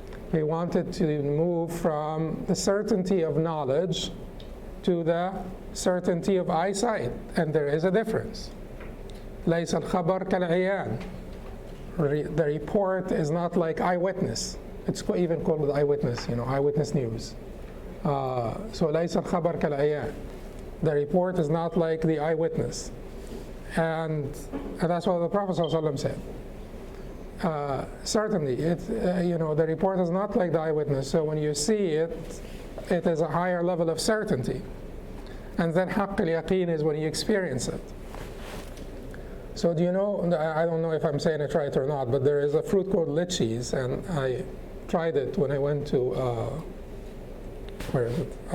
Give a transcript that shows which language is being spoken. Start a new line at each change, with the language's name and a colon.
English: He wanted to move from the certainty of knowledge to the certainty of eyesight, and there is a difference.
Arabic: ليس الخبر كالعيان.
English: The report is not like eyewitness. It's even called eyewitness, eyewitness news. So
Arabic: ليس الخبر كالعيان.
English: The report is not like the eyewitness. And that's what the Prophet ﷺ said. Certainly, the report is not like the eyewitness. So when you see it, it is a higher level of certainty. And then haqq al-yaqeen is when you experience it. So do you know, I don't know if I'm saying it right or not, but there is a fruit called lychees, and I tried it when I went to, where is it?